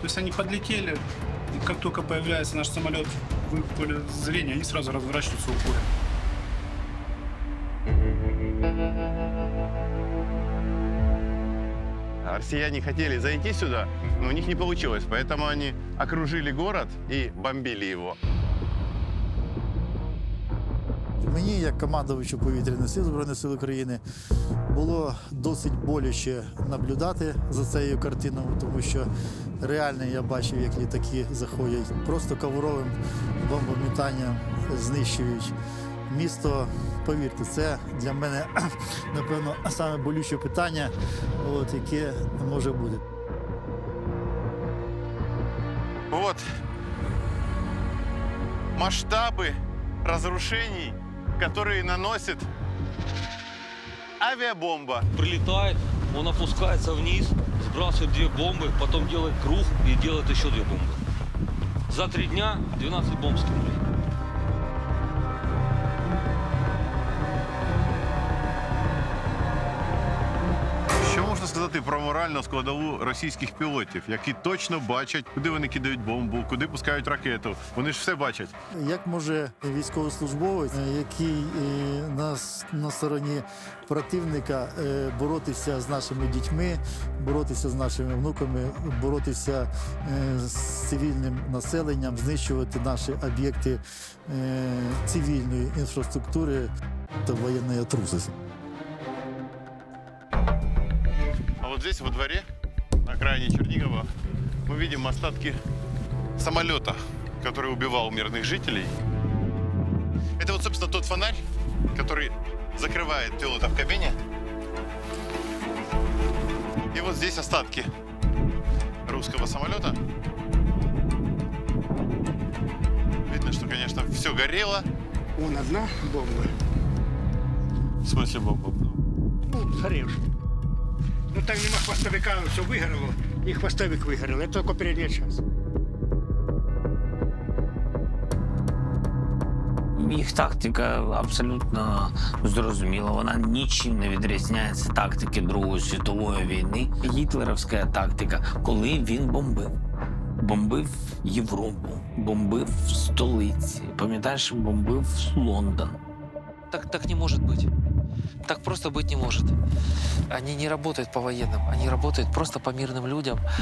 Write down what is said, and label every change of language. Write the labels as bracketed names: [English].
[Russian] То есть они подлетели, и как только появляется наш самолет в их поле зрения, они сразу разворачиваются в упоре. Россияне хотели зайти сюда, но у них не получилось, поэтому они окружили город и бомбили его. [Ukrainian] Мені, як командувачу повітряних сил Збройних сил України, було досить боляче наблюдати за цією картиною, тому що реально я бачив, як літаки заходять просто ковровим бомбометанням, знищують місто. Повірте, це для мене, напевно, саме болюче питання, яке може бути. [Russian] Вот масштабы разрушений, которые наносит авиабомба. Прилетает, он опускается вниз, сбрасывает 2 бомбы, потом делает круг и делает еще 2 бомбы. За 3 дня 12 бомб скинули. [Ukrainian] Що можна сказати про моральну складову російських пілотів, які точно бачать, куди вони кидають бомбу, куди пускають ракету? Вони ж все бачать. Як може військовослужбовець, який на стороні противника, боротися з нашими дітьми, боротися з нашими внуками, боротися з цивільним населенням, знищувати наші об'єкти цивільної інфраструктури та воєнної трусості? [Russian] А вот здесь, во дворе, на окраине Чернигова, мы видим остатки самолета, который убивал мирных жителей. Это вот, собственно, тот фонарь, который закрывает пилота в кабине. И вот здесь остатки русского самолета. Видно, что, конечно, все горело. Вон одна бомба. В смысле бомба? [Ukrainian] Ну, згорівши. Ну там нема хвостовика, все вигоріло, і хвостовик вигорів. Це тільки передня частина. Їх тактика абсолютно зрозуміла. Вона нічим не відрізняється тактики Другої світової війни. Гітлерівська тактика, коли він бомбив. Бомбив Європу, бомбив столиці. Пам'ятаєш, бомбив Лондон. [Russian] Так не может быть. Так просто быть не может. Они не работают по военным, они работают просто по мирным людям.